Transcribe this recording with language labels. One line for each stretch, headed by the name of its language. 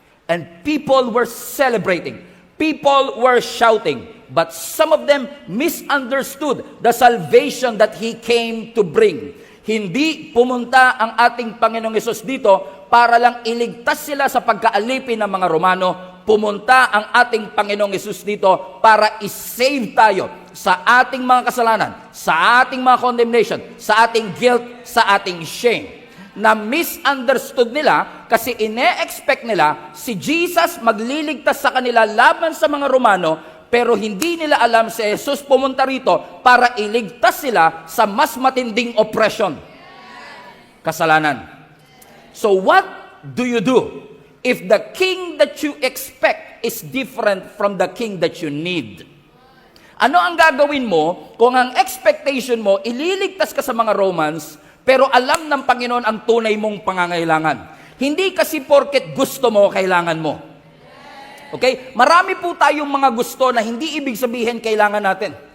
English: And people were celebrating. People were shouting. But some of them misunderstood the salvation that He came to bring.
Filipino: Hindi pumunta ang ating Panginoong Hesus dito para lang iligtas sila sa pagkaalipin ng mga Romano. Pumunta ang ating Panginoong Hesus dito para isave tayo sa ating mga kasalanan, sa ating mga condemnation, sa ating guilt, sa ating shame. Na misunderstood nila kasi ine-expect nila si Jesus magliligtas sa kanila laban sa mga Romano. Pero hindi nila alam si Jesus pumunta rito para iligtas sila sa mas matinding oppression. Kasalanan.
English: So what do you do if the king that you expect is different from the king that you need?
Filipino: Ano ang gagawin mo kung ang expectation mo ililigtas ka sa mga Romans pero alam ng Panginoon ang tunay mong pangangailangan? Hindi kasi porket gusto mo, kailangan mo. Okay? Marami po tayong mga gusto na hindi ibig sabihin kailangan natin.